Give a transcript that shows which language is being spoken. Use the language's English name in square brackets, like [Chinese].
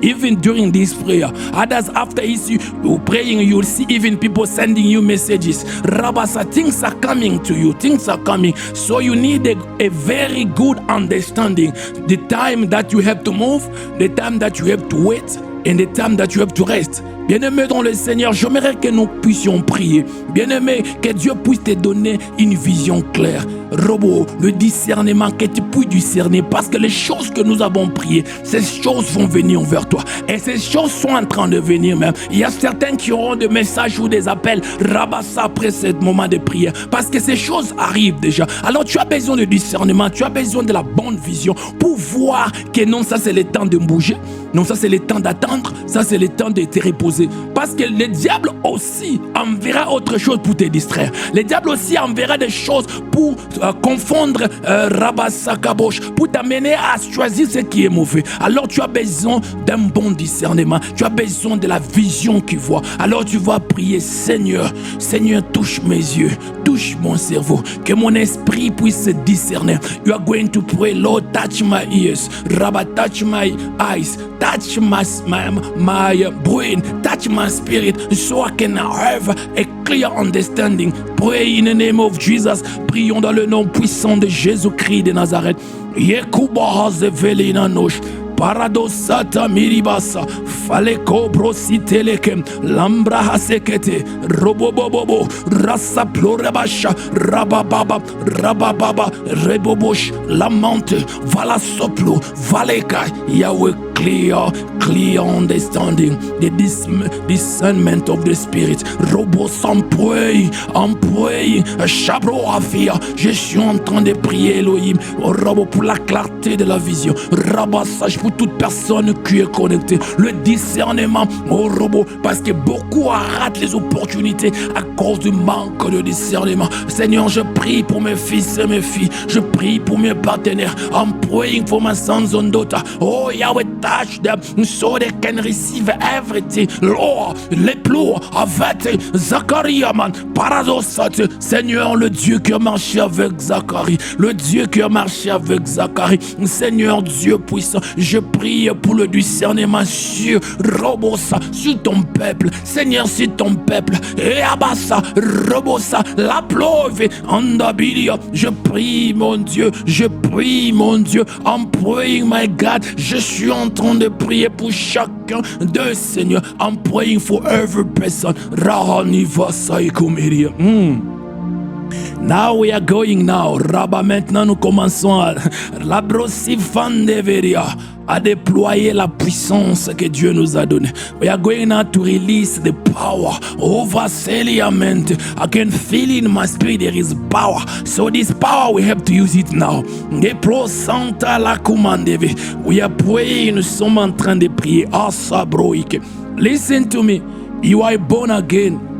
[English] Even during this prayer, others after you praying, you'll see even people sending you messages. Rabasa, things are coming to you. Things are coming. So you need a very good understanding. The time that you have to move, the time that you have to wait, and the time that you have to rest. [French] Bien-aimé dans le Seigneur, j'aimerais que nous puissions prier. Bien-aimé, que Dieu puisse te donner une vision claire. Robo, le discernement, que tu puisses discerner. Parce que les choses que nous avons priées, ces choses vont venir vers toi. Et ces choses sont en train de venir même. Il y a certains qui auront des messages ou des appels. Rabassa après ce moment de prière. Parce que ces choses arrivent déjà. Alors tu as besoin de discernement. Tu as besoin de la bonne vision pour voir que non, ça c'est le temps de bouger. Non, ça c'est le temps d'attendre. Ça c'est le temps de te reposer. Parce que le diable aussi enverra autre chose pour te distraire. Le diable aussi enverra des choses pour confondre Rabasakabosh, pour t'amener à choisir ce qui est mauvais. Alors tu as besoin d'un bon discernement. Tu as besoin de la vision qui voit. Alors tu vas prier, Seigneur, Seigneur, touche mes yeux, touche mon cerveau, que mon esprit puisse se discerner. [English] You are going to pray, Lord, touch my ears, Rabba, touch my eyes, touch my brain, touch my spirit, so I can have a clear understanding. Pray in the name of Jesus. [French] Prions dans le nom puissant de Jésus-Christ de Nazareth. Yekuba hazevelina nosh. Paradosata miribasa, faleko brositelekem, lambra hasekete, robobobobo, rasa plorebasha, rabababa, rebobosh, lamante, vala soplo, valeka, Yahweh, [English] clear understanding, the discernment of the spirit. Robo sans pray, chabro afia. [French] Je suis en train de prier Elohim, robo pour la clarté de la vision, rabassage pour toute personne qui est connectée, le discernement, oh robot, parce que beaucoup ratent les opportunités à cause du manque de discernement. Seigneur, je prie pour mes fils et mes filles, je prie pour mes partenaires. [English] I'm praying for my sons and daughters. Oh Yahweh, touch them so they can receive everything. Lord, les plots avec Zacharie, man, paradosate. [French] Seigneur, le Dieu qui a marché avec Zacharie, le Dieu qui a marché avec Zacharie. Seigneur Dieu puissant, je prie pour le discernement sur Robosa, sur ton peuple. Seigneur, sur ton peuple. Et Abassa, Robosa, la plove, Andabilia. Je prie, mon Dieu, je prie, mon Dieu. [English] I'm praying, my God. [French] Je suis en train de prier pour chacun de Seigneur. [English] I'm praying for every person. Rahani Vasai Kumeria. Now we are going now. [French] Rabba, maintenant nous commençons à la brosifandeveria, à déployer la puissance que Dieu nous a donnée. [English] We are going now to release the power over Celiament. I can feel in my spirit there is power. So this power we have to use it now. [French] Déplo Santa la Kumandeve. [English] We are praying, [French] nous sommes en train de prier. [English] Asabroike. Listen to me. You are born again.